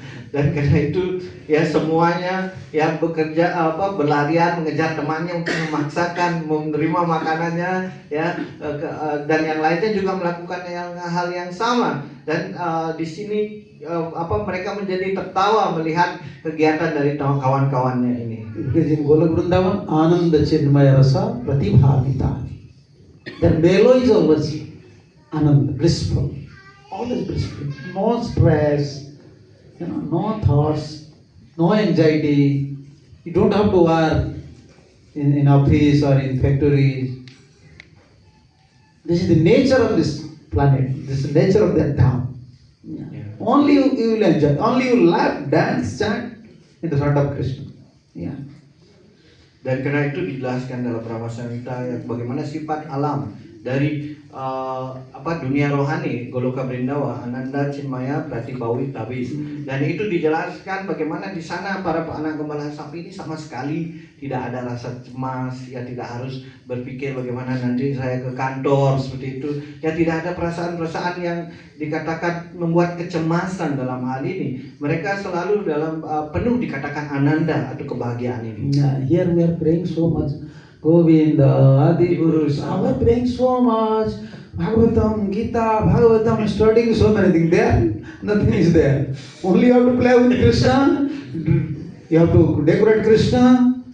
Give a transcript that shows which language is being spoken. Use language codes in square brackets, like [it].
[id] Dan karena itu ya semuanya ya bekerja berlarian mengejar temannya untuk memaksakan menerima makanannya ya, dan yang lainnya juga melakukan hal yang sama, dan di sini mereka menjadi tertawa melihat kegiatan dari kawan-kawannya ini. [en] Because in Golok Vrindavan, [sa] Ananda Chinmaya Rasa Pratibhavita. [en] The melo is always Ananda, blissful, always blissful, no stress. No thoughts, no anxiety. You don't have to work in office or in factories. This is the nature of this planet. This is the nature of that town. Yeah. Only you will enjoy. Only you laugh, dance, chant in the front of Krishna. Yeah. [id] Dan karena itu dijelaskan dalam Brahma Samhita ya, bagaimana sifat alam dari dunia rohani Goloka Brindawa, [sa] Ananda Chinmaya Pratibhavita. [id] Dan itu dijelaskan bagaimana di sana para anak gembala sapi ini sama sekali tidak ada rasa cemas ya, tidak harus berpikir bagaimana nanti saya ke kantor seperti itu ya, tidak ada perasaan-perasaan yang dikatakan membuat kecemasan dalam hal ini. Mereka selalu dalam penuh dikatakan ananda atau kebahagiaan ini. [en] Here we are praying so much. Govinda, Adi Gurus, we are praying so much. Bhagavatam, Gita, Bhagavatam, studying so many things there. Nothing is there. Only you have to play with Krishna. You have to decorate Krishna.